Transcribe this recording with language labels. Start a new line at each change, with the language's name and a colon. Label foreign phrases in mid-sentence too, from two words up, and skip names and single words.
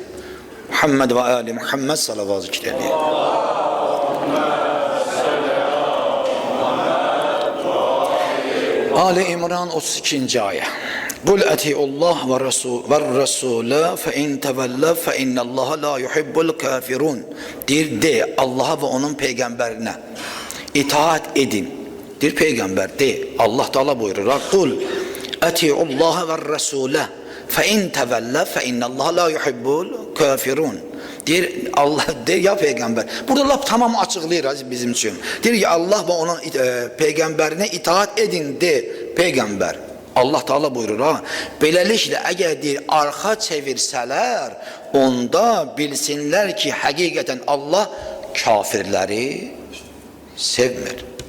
Azerbaijani: Muhammed və Ali Muhammed salavat zikr edin. Ali İmran 32. ayə.
Arabic: قل أطيعوا الله والرسول فإن تولوا فإن الله لا يحب الكافرين.
Azerbaijani: Deyir, de, Allaha və onun Peyğəmbərinə itaat edin. Deyir, Peyğəmbər, de, Allah Teala buyurur,
Arabic: قل أطيعوا الله والرسول فإن تولوا فإن الله لا يحب الكافرين.
Azerbaijani: Deyir, Allah, de, ya Peyğəmbər. Burada lap tamam açıqlayır bizim üçün. Deyir ki, Allah və onun Peyğəmbərinə itaat edin, de, Peyğəmbər. Allah Teala buyurur, beləliklə, əgər deyir, arxa çevirsələr, onda bilsinlər ki, həqiqətən Allah kafirləri sevmir.